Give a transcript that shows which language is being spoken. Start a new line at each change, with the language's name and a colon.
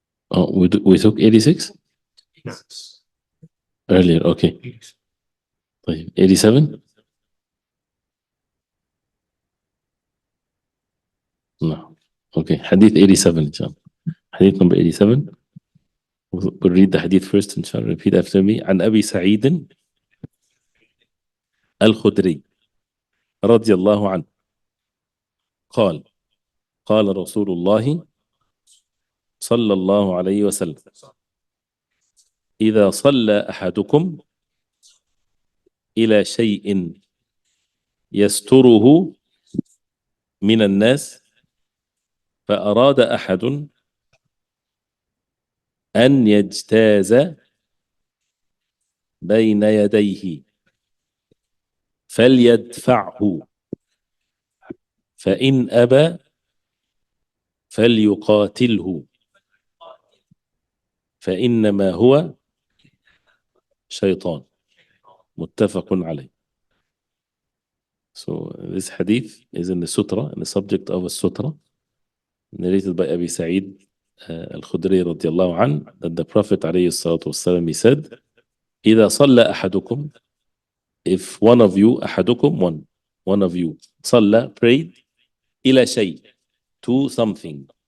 English: Oh, we took 86 earlier. Okay.
Arabic: طيب 87.
English: No. Okay. Hadith 87 inshallah. Hadith number 87. We'll read the hadith first inshallah. Repeat after me.
Arabic: عن أبي سعيد الخدري رضي الله عنه قال قال رسول الله صلى الله عليه وسلم إذا صلى أحدكم إلى شيء يستره من الناس فأراد أحد أن يجتاز بين يديه فليدفعه فإن أبى فليقاتله فإنما هو شيطان. متفق عليه.
English: So this hadith is in the sutra, in the subject of a sutra, narrated by Abi Sa'id al-Khudri radiyallahu anhu, that the Prophet alayhi salatu wasalam, he said,
Arabic: إذا صلى أحدكم,
English: if one of you, أحدكم, one of you, صلى, prayed,
Arabic: إلى شيء,
English: to something.